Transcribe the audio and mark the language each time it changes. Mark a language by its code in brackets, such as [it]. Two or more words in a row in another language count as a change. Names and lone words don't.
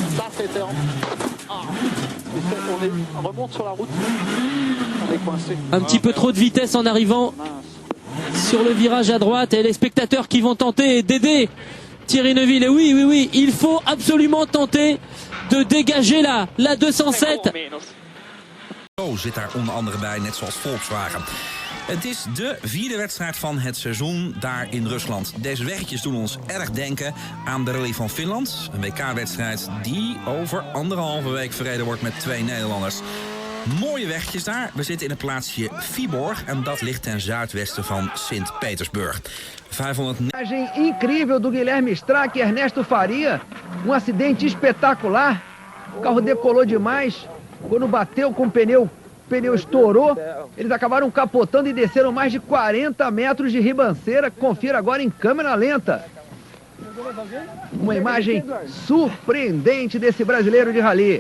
[fr] On remonte sur la route. On est coincé. Un petit peu trop de vitesse en arrivant sur le virage à droite et les spectateurs qui vont tenter d'aider Thierry Neuville. Et oui, il faut absolument tenter de dégager la 207. [nl] Zit daar onder andere bij, net zoals Volkswagen. Het is de 4e wedstrijd van het seizoen daar in Rusland. Deze weggetjes doen ons erg denken aan de Rally van Finland. Een WK-wedstrijd die over 1,5 week verreden wordt met 2 Nederlanders. Mooie weggetjes daar. We zitten in het plaatsje Viborg en dat ligt ten zuidwesten van Sint-Petersburg. 500... [pt] Incrível do Guilherme Strack e Ernesto Faria. Acidente espetacular. O carro decolou demais. Quando bateu com o pneu estourou. Eles acabaram capotando e desceram mais de 40 metros de ribanceira. Confira agora em câmera lenta. Uma imagem surpreendente desse brasileiro de rally.